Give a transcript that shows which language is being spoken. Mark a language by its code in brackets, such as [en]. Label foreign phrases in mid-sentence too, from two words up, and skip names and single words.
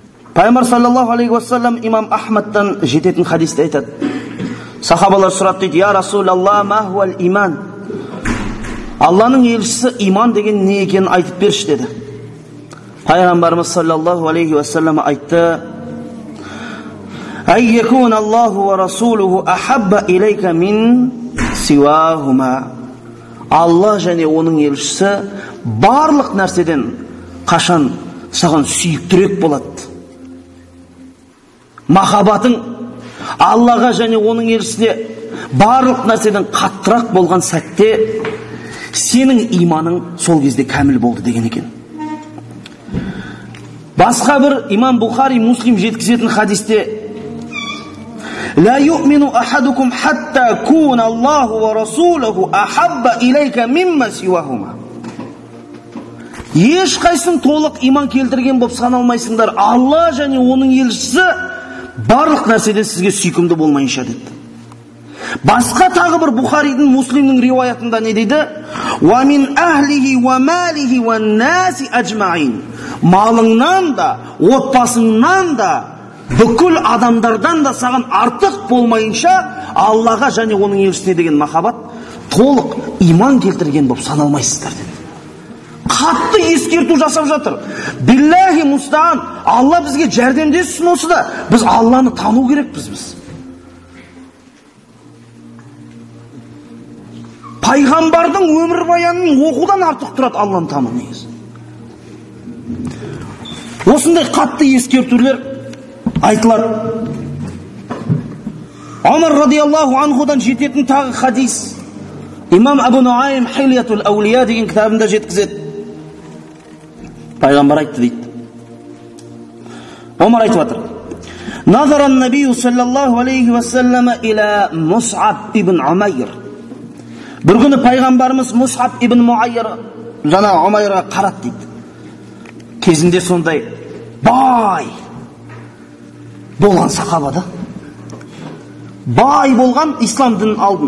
[kk] Пайғамбар [ar] صلى الله عليه وسلم [kk] имам Ахмадтан жететін хадисте айтады. Сахабалар сұрап дейді: [ar] "يا رسول الله ما هو الإيمان?" [kk] Алланың елшісі, иман деген не екенін айтып берші деді. [ar] Пайғамбарымыз صلى الله عليه وسلم айтты: "أي يكون الله ورسوله أحب إليك من سواهما." [kk] Алла және оның елшісі барлық нәрседен қашан саған сүйіктірек болады. Махаббатың Аллаға және оның елшісіне барлық нәрседен қаттырақ болған сәтте сенің иманың сол кезде кәміл болды деген екен. Басқа бір имам Бухари, Муслим жеткізетін хадисте: [ar] "لا يؤمن أحدكم حتى يكون الله ورسوله أحب إليك مما سواهما." [kk] Ешқайсың толық иман келтірген болып саналмайсыңдар, Алла және оның елшісі барлық нәрседен сізге сүйкімді болмайынша деді. Басқа тағы бір Бухаридің, Муслимнің риуаятында не дейді? [ar] "ومن أهله وماله والناس أجمعين." [kk] Малыңнан да, отбасыңнан да, бүкіл адамдардан да саған артық болмайынша Аллаға және оның елшісіне деген махаббат толық иман келтірген болып саналмайсыздар деді. Қатты ескерту жасап жатыр. [ar] بالله المستعان, [kk] Алла бізге жәрдемдессін осыда. Біз Алланы тану керекпіз біз. Пайғамбардың өмірбаянын оқудан артық тұрады Алланы тану негізі. Осындай қатты ескертулер айтылады. Омар радиаллаху анхудан жететін тағы хадис. Имам Абу Нуайм Хилятул Аулия деген кітабында жеткізеді. Пайғамбар айтты дейді. Омар айтып жатыр: [ar] "نظر النبي صلى الله عليه وسلم إلى مصعب بن عمير." [kk] Бір күні пайғамбарымыз Мус'аб ибн Умайр жаңа Умайрға қарады дейді. Кезінде сондай бай болған сахаба да. Бай болған, ислам дінін алдын.